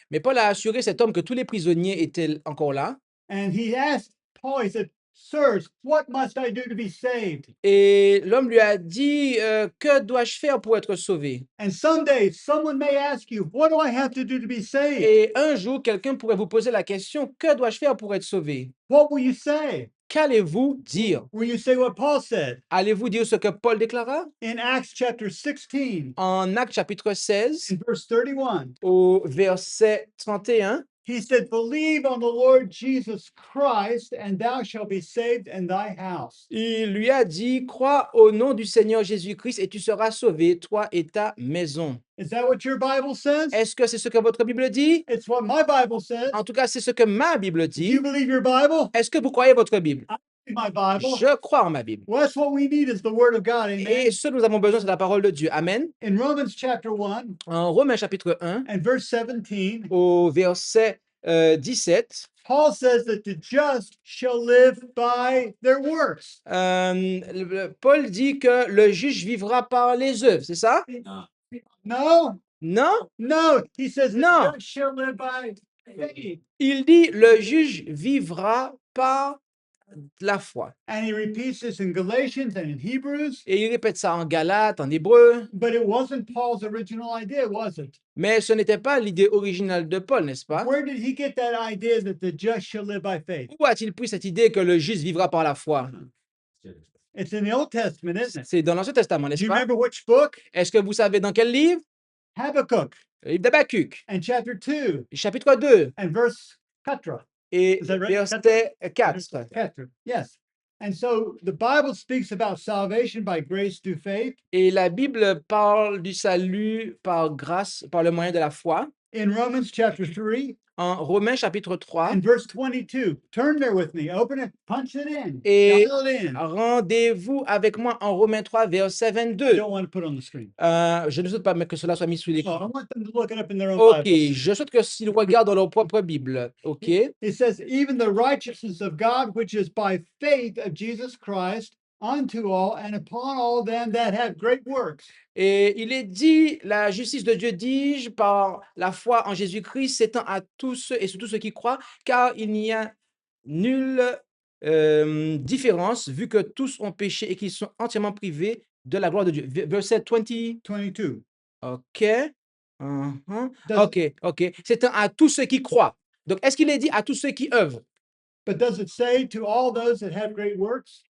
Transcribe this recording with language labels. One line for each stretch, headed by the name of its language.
French: Mais Paul a assuré cet homme que tous les prisonniers étaient encore là.
English: And he asked Paul, he said, "Sirs, what must I do to be saved?"
French: Et l'homme lui a dit, que dois-je faire pour être sauvé?
English: And someday someone may ask you, what do I have to do to be saved?
French: Et un jour, quelqu'un pourrait vous poser la question, que dois-je faire pour être sauvé?
English: What will you say?
French: Qu'allez-vous dire?
English: Will you say what Paul said
French: Allez-vous dire ce que Paul déclara?
English: in Acts chapter 16,
French: En Actes chapitre 16,
English: in verse 31?
French: au verset 31,
English: He said, believe on the Lord Jesus Christ, and thou shalt be saved and thy house.
French: Il lui a dit, crois au nom du Seigneur Jésus-Christ et tu seras sauvé, toi et ta maison.
English: Is that what your Bible says?
French: Est-ce que c'est ce que votre Bible dit?
English: It's what my Bible says.
French: En tout cas, c'est ce que ma Bible
English: Do you
French: dit.
English: believe your Bible?
French: Est-ce que vous croyez votre Bible?
English: My Bible.
French: Je crois en ma Bible.
English: Well, that's what we need is the Word of God. Amen.
French: Et ce que nous avons besoin, c'est la parole de Dieu. Amen.
English: In Romans chapter 1
French: En Romains chapitre 1,
English: and verse 17,
French: au verset 17,
English: Paul says that the just shall live by their works.
French: Paul dit que le juge vivra par les œuvres, c'est ça?
English: No,
French: Non?
English: no. He says the No. just shall live by faith.
French: Il dit le juge vivra par la foi.
English: And he repeats this in Galatians and in Hebrews.
French: Et il répète ça en Galates, en hébreu.
English: But it wasn't Paul's original idea, was it?
French: Mais ce n'était pas l'idée originale de Paul, n'est-ce pas?
English: Where did he get that idea that the just shall live by faith?
French: Où a-t-il pris cette idée que le juste vivra par la foi?
English: It's in the Old Testament, isn't it?
French: C'est dans l'Ancien Testament,
English: Do
French: n'est-ce
English: you
French: pas?
English: remember which book?
French: Est-ce que vous savez dans quel livre?
English: Habakkuk
French: Le livre d'Habakkuk,
English: and chapter 2
French: chapitre 2
English: and verse 4.
French: et
English: Is that right?
French: verset 4.
English: 4. Yes. And so the Bible speaks about salvation by grace through faith.
French: Et la Bible parle du salut par grâce, par le moyen de la foi.
English: In Romans chapter 3
French: En Romains chapitre 3,
English: and verse 22. Turn there with me. Open it, punch it in.
French: Et-
English: Dial it in.
French: rendez-vous avec moi en Romains 3, verset
English: I
French: 22.
English: don't want to put it on the screen.
French: Je ne souhaite pas que cela soit mis sous
English: So
French: l'écran.
English: I want them to look it up in their own
French: Ok,
English: Bibles.
French: je souhaite que s'ils regardent dans leur propre Bible. Ok.
English: It says, even the righteousness of God, which is by faith of Jesus Christ, unto all and upon all them that have great works.
French: Et il est dit, la justice de Dieu, dis-je, par la foi en Jésus-Christ, s'étend à tous ceux et sur tous ceux qui croient, car il n'y a nulle différence, vu que tous ont péché et qu'ils sont entièrement privés de la gloire de Dieu. Verset 20. 22. OK. Mhm.
English: Does- OK, OK.
French: S'étend à tous ceux qui croient. Donc, est-ce qu'il est dit à tous ceux qui œuvrent?
English: But does it say to all those that have great works?